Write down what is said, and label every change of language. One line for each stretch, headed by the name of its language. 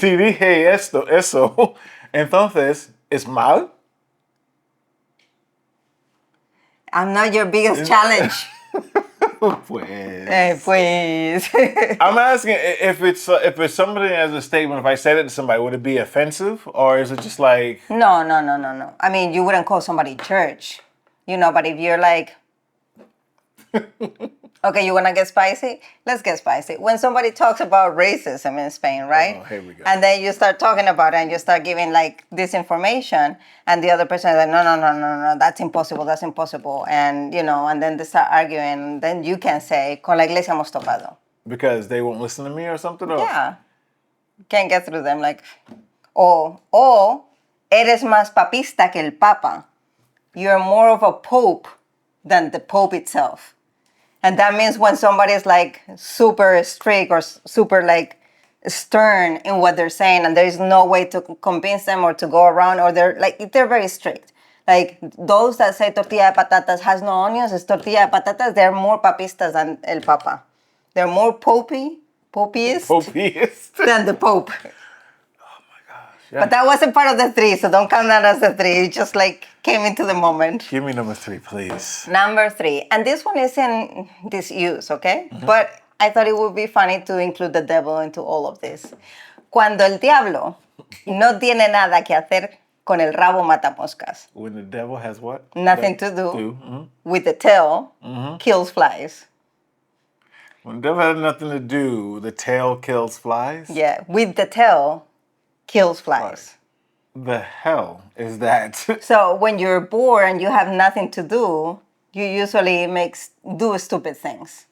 Spanish: si dije eso, entonces, ¿es mal?
English: I'm not your biggest challenge.
Spanish: Pues. Pues.
English: I'm asking if it's somebody as a statement. If I said it to somebody, would it be offensive, or is it just like? No. I mean, you wouldn't call somebody church, but if you're like, okay, you want to get spicy? Let's get spicy. When somebody talks about racism in Spain, right? Oh, here we go. And then you start talking about it and you start giving like this information, and the other person is like, no, that's impossible. And, and then they start arguing, and then you can say,
Spanish: con la iglesia hemos topado.
English: Because they won't listen to me or something? Or? Yeah. Can't get through them.
Spanish: Like, o eres más papista que el papa.
English: You're more of a pope than the pope itself. And that means when somebody is like super strict or super like stern in what they're saying, and there is no way to convince them or to go around, or they're very strict. Like those that say tortilla de patatas has no onions, is tortilla de patatas, they're more papistas than el papa. They're more popiest than the pope. Yeah. But that wasn't part of the three, so don't count that as the three. It just like came into the moment. Give me number 3, please. Number 3. And this one is in disuse, okay? Mm-hmm. But I thought it would be funny to include the devil into all of this.
Spanish: Cuando el diablo no tiene nada que hacer con el rabo matamoscas.
English: When the devil has what? Nothing to do. With the tail, kills flies. When the devil has nothing to do, the tail kills flies? Yeah, with the tail, kills flies. The hell is that? So when you're bored and you have nothing to do, you usually do stupid things.